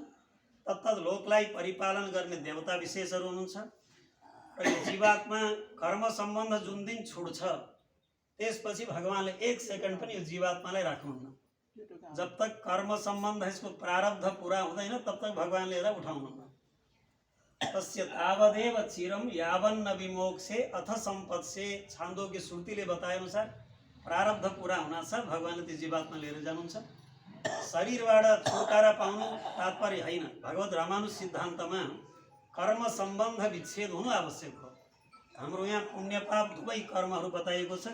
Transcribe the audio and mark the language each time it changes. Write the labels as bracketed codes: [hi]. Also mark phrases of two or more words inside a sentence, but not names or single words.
[ne] तत्तत् लोकलाई परिपालन गर्ने देवता विशेषहरू हुनुहुन्छ। र यो जीवात्मा कर्म सम्बन्ध जुन दिन छुट्छ त्यसपछि भगवानले 1 सेकेन्ड पनि यो जीवात्मालाई राख्नुहुन्न। [hi] जब तक [ne] कर्म सम्बन्ध यसको प्रारब्ध पूरा हुँदैन [hi] तब तक [ne] भगवानले यसलाई उठाउनुहुन्न। [sa] तस्य तावदेव चिरम यावन्न विमोक्षे अथ सम्पत्से, [ne] छान्दोग्य श्रुतिले बताए अनुसार प्रारब्ध पूरा हुनासाथ भगवानले त्यो जीवात्मा लिएर जानुहुन्छ। शरीरबाट छुटकारा पाउनु तात्पर्य होइन। भगवत रामानुज सिद्धान्तमा कर्म सम्बन्ध विच्छेद हुनु आवश्यक हो। हाम्रो यहाँ पुण्य पाप दुवै कर्महरू बताइएको छ।